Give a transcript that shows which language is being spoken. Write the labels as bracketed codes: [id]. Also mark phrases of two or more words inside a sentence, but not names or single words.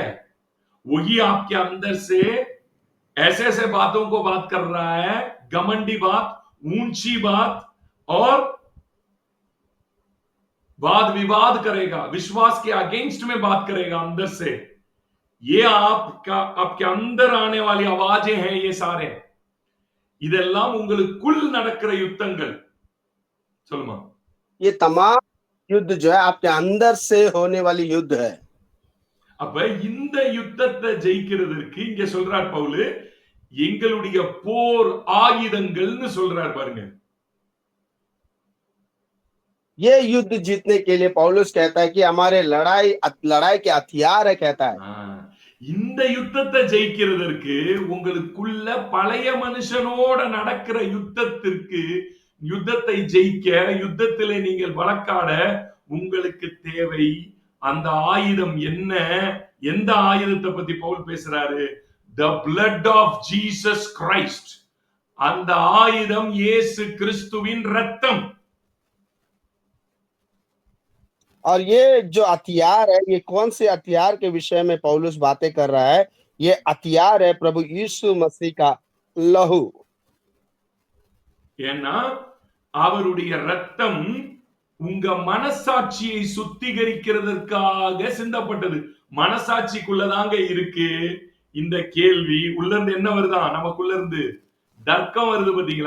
[hi] वही आपके अंदर से ऐसे ऐसे बातों को बात कर रहा है, घमंडी बात, ऊंची बात और वाद विवाद करेगा, विश्वास के अगेंस्ट में बात करेगा अंदर से। ये आपके अंदर आने वाली आवाजें हैं। ये सारे [ta] இதெல்லாம் உங்களுக்குள் நடக்கிற யுத்தங்கள் சொல்லுமா. [hi] ये तमाम युद्ध जो है आपके अंदर से होने वाली युद्ध है। [ta] அப்ப இந்த யுத்தத்தை ஜெயிக்கிறதுக்கு இங்க சொல்றார் பவுல், எங்களுடைய போர் ஆயுதங்கள்னு சொல்றார் பாருங்க. [hi] ये युद्ध जीतने के लिए पौलुस कहता है कि हमारे लड़ाई के हथियार है कहता है। [ta] இந்த யுத்தத்தை ஜெயிக்கிறதற்கு உங்களுக்குள்ள பழைய மனுஷனோட நடக்கிற யுத்தத்தை ஜெயிக்க, யுத்தத்திலே நீங்கள் வழக்காட உங்களுக்கு தேவை அந்த ஆயுதம் என்ன? எந்த ஆயுதத்தை பத்தி பவுல் பேசுறாரு? [en] The blood of Jesus Christ. [ta] அந்த ஆயுதம் இயேசு கிறிஸ்துவின் இரத்தம். [hi] और ये जो हथियार है, ये कौन से हथियार के विषय में पौलुस बातें कर रहा है? ये हथियार है प्रभु यीशु मसीह का लहू। [ta] ஏன்னா அவருடைய இரத்தம் உங்க மனசாட்சியை சுத்திகரிக்கிறதற்காக சிந்தப்பட்டது. மனசாட்சிக்குள்ளதாங்க இருக்கு இந்த கேள்வி. உள்ள இருந்து என்ன வருதா? நமக்குள்ள இருந்து தர்க்கம் வருது பாத்தீங்களா?